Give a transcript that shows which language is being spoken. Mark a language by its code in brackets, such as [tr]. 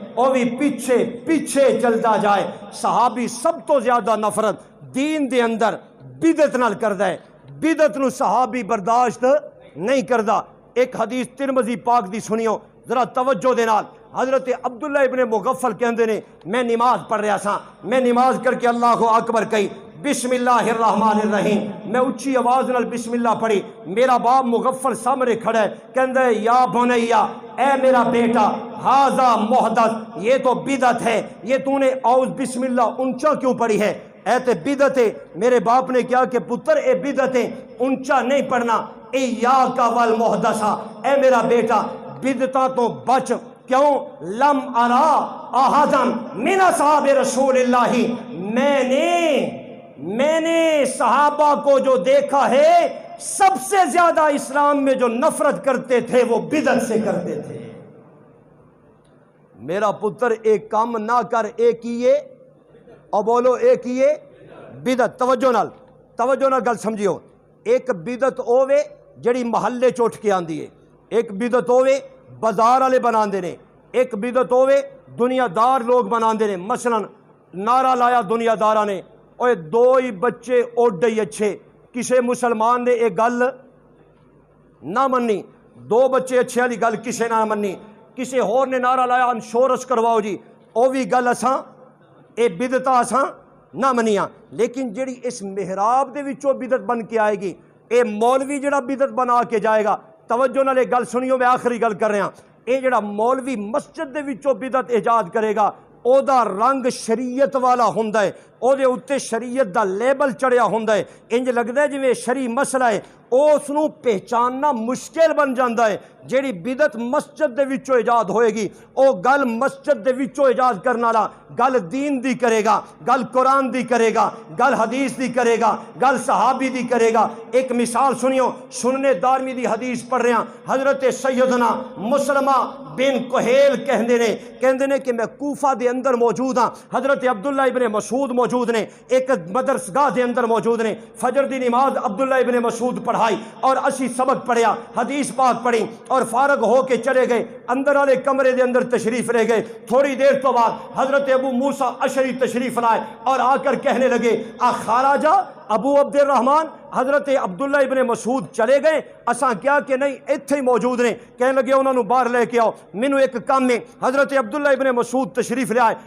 [ur] وہ بھی پیچھے پیچھے چلتا جائے. [pa] صحابی سب تو زیادہ نفرت دین دے اندر بدعت نال کردا ہے. بدعت نو صحابی برداشت نہیں کردا. ایک حدیث ترمذی پاک دی سنیو ذرا توجہ دے نال. حضرت عبداللہ ابن مغفل کہندے نے میں نماز پڑھ رہا سا, میں نماز کر کے اللہ اکبر کہی, بسم اللہ الرحمن الرحیم, میں اچھی آواز نال بسم اللہ پڑھی. میرا باپ مغفل سامنے کھڑا ہے, کہندا ہے [ar] یا بنیا, [pa] اے میرا بیٹا, [ar] ھذا محدث, [ur] یہ تو بدعت ہے, یہ تو نے اعوذ بسم اللہ اونچا کیوں پڑھی ہے؟ [pa] اے تے بدعت ہے. میرے باپ نے کہا کہ پتر اے بدعت ہے, اونچا نہیں پڑھنا. [ar] ایاک والمحدثہ, [pa] اے میرا بیٹا بدعتاں تو بچ. [ur] کیوں؟ [ar] لم ارا احدن من اصحاب رسول اللہ, [ur] میں نے صحابہ کو جو دیکھا ہے سب سے زیادہ اسلام میں جو نفرت کرتے تھے وہ بدعت سے کرتے تھے. [pa] میرا پتر ایک کام نہ کر, ایک کیے اور بولو ایک کیے بدعت. توجہ نال گل سمجھیو. ایک بدعت ہوے جڑی محلے چوٹ کے آندی ہے, ایک بدعت ہوے بازار والے بناندے نے, ایک بدعت ہوے دنیا دار لوگ بناندے نے. مثلا نعرہ لایا دنیا داراں نے, اوے دو ہی بچے اوڈے ہی اچھے, کسے مسلمان نے ایک گل نہ منی, دو بچے اچھے والی گل کسے نہ منی. کسے ہور نے نعرہ لایا انشورنس کرواؤ جی, او بھی گل اساں اے بدعتاں اساں نہ منیاں. لیکن جڑی اس محراب دے وچوں بدعت بن کے آئے گی, اے مولوی جڑا بدعت بنا کے جائے گا. توجہ نال گل سنیو, میں آخری گل کر رہا. اے جڑا مولوی مسجد دے وچوں بدعت ایجاد کرے گا, او دا رنگ شریعت والا ہوندا ہے, او دے اوتے شریعت دا لیبل چڑھیا ہوندا ہے. انج لگدا ہے جویں شرعی مسئلہ ہے, اس نو پہچاننا مشکل بن جاندا ہے. جیڑی بدعت مسجد دے وچوں ایجاد ہوئے گی, او گل مسجد دے وچوں ایجاد کرن والا گل دین دی کرے گا, گل قرآن دی کرے گا, گل حدیث دی کرے گا, گل صحابی دی کرے گا. ایک مثال سنیو, سننے دارمی دی حدیث پڑھ رہا. حضرت سیدنا مسلمہ بن کہیل کہندے نے کہ میں کوفہ دے اندر موجود ہاں. حضرت عبداللہ ابن مسعود موجود نے, ایک مدرسگاہ دے اندر موجود نے. فجر دی نماز عبداللہ ابن مسعود پڑھائی اور اسی سبق پڑھیا, حدیث پاک پڑھی اور فارغ ہو کے چلے گئے. اندر والے کمرے دے اندر تشریف لے گئے. [ur] تھوڑی دیر تو بعد حضرت ابو موسیٰ اشعری تشریف لائے اور آ کر کہنے لگے [ar] اخراجہ ابو عبد الرحمن. [pa] حضرت عبداللہ ابن مسعود چلے گئے, اساں کیا کہ نہیں ایتھے ہی موجود نے. کہنے لگے انہوں نے باہر لے کے آؤ, مینوں ایک کام ہے. حضرت عبداللہ ابن مسعود تشریف لے آئے.